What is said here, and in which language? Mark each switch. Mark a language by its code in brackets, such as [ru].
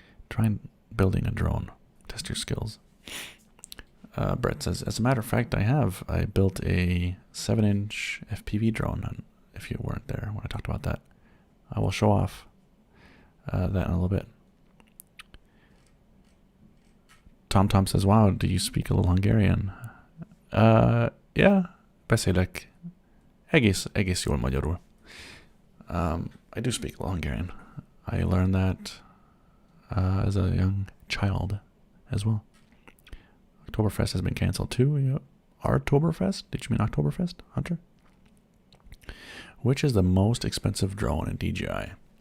[en] Try building a drone. Test your skills. Brett says, as a matter of fact, I built a 7-inch FPV drone. And if you weren't there when I talked about that, I will show off that in a little bit. Tom says, wow, do you speak a little Hungarian? [hu] Yeah, beszélek egész jól magyarul. [en] I do speak a little Hungarian. I learned that as a young child as well. Oktoberfest has been canceled too. Yeah. Oktoberfest? Did you mean Oktoberfest, Hunter? Which is the most expensive drone in DJI?